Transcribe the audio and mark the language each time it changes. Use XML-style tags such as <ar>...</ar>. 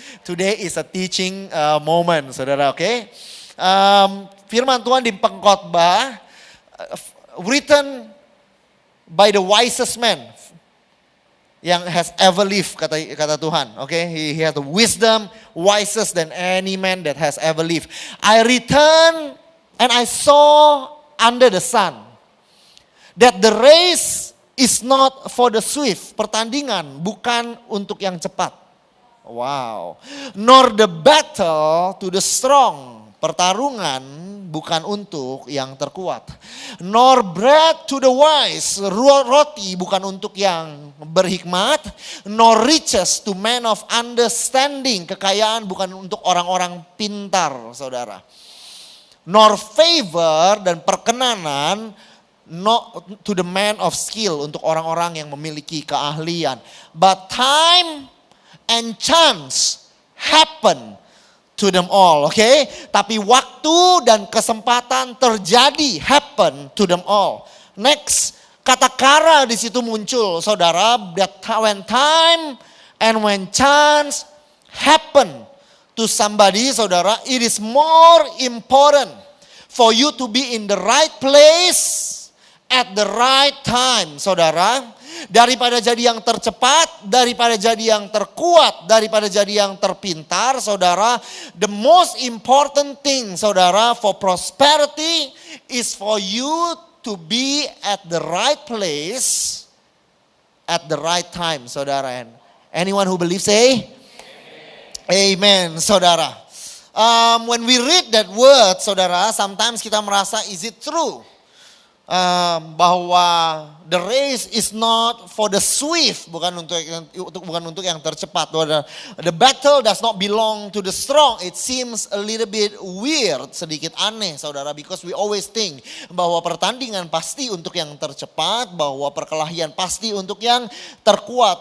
<en>Today is a teaching moment, saudara, okay?</en> <id>Firman Tuhan di Pengkhotbah,</id> <en>written by the wisest man yang has ever lived,</en> <id>kata Tuhan,</id> <en>okay? He has the wisdom, wisest than any man that has ever lived. I returned and I saw under the sun that the race is not for the swift.</en> <id>Pertandingan bukan untuk yang cepat.</id> <en>Wow. Nor the battle to the strong.</en> <id>Pertarungan bukan untuk yang terkuat.</id> <en>Nor bread to the wise.</en> <id>Roti bukan untuk yang berhikmat.</id> <en>Nor riches to men of understanding.</en> <id>Kekayaan bukan untuk orang-orang pintar, saudara.</id> <en>Nor favor</en> <id>dan perkenanan</id> <en>not to the man of skill,</en> <id>untuk orang-orang yang memiliki keahlian.</id> <en>But time and chance happen to them all, okay?</en> <id>Tapi waktu dan kesempatan terjadi,</id> <en>happen to them all.</en> <id>Next, kata kara di situ muncul, saudara.</id> <en>That when time and when chance happen to somebody, saudara, it is more important for you to be in the right place at the right time, saudara.</en> <id>Daripada jadi yang tercepat, daripada jadi yang terkuat, daripada jadi yang terpintar, saudara.</id> <en>The most important thing, saudara, for prosperity is for you to be at the right place at the right time, saudara. And anyone who believes say Amen, saudara. When we read that word, saudara, sometimes</en> <id>kita merasa,</id> <en>is it true? Bahwa the race is not for the swift,</en> <id>bukan untuk yang tercepat.</id> <en>The battle does not belong to the strong. It seems a little bit weird,</en> <id>sedikit aneh,</id> <en>saudara, because we always think bahwa</en> <id>pertandingan pasti untuk yang tercepat,</id> <en>bahwa</en> <id>perkelahian pasti untuk yang terkuat.</id>